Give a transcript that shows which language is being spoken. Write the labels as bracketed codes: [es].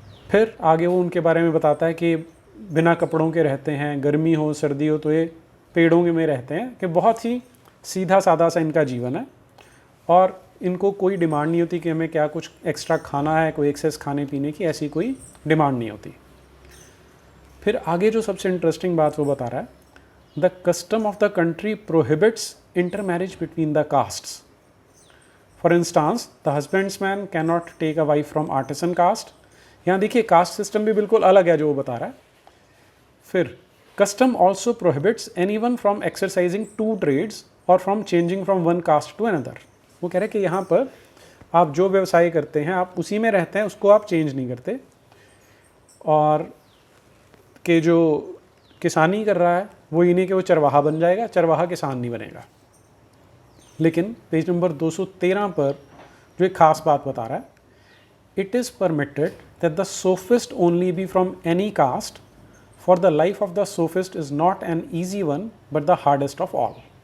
[hi] फिर आगे वो उनके बारे में बताता है कि बिना कपड़ों के रहते हैं, गर्मी हो सर्दी हो तो ये पेड़ों में रहते हैं, कि बहुत ही सीधा साधा सा इनका जीवन है और इनको कोई डिमांड नहीं होती कि हमें क्या कुछ एक्स्ट्रा खाना है, कोई एक्सेस खाने पीने की ऐसी कोई डिमांड नहीं होती। फिर आगे जो सबसे इंटरेस्टिंग बात वो बता रहा है, [en] The custom of the country prohibits intermarriage between the castes. For instance, the husbandman cannot take a wife from artisan caste. [hi] यहाँ देखिए कास्ट सिस्टम भी बिल्कुल अलग है जो वो बता रहा है। [en] फिर custom also prohibits anyone from exercising two trades or from changing from one caste to another. [hi] वो कह रहे हैं कि यहाँ पर आप जो व्यवसाय करते हैं आप उसी में रहते हैं, उसको आप चेंज नहीं करते, और कि जो किसानी कर रहा है वो ये नहीं कि वो चरवाहा बन जाएगा, चरवाहा किसान नहीं बनेगा। लेकिन पेज नंबर 213 पर जो एक खास बात बता रहा है, [en] It is permitted that the sophist only be from any caste, for the life of the sophist is not an easy one but the hardest of all.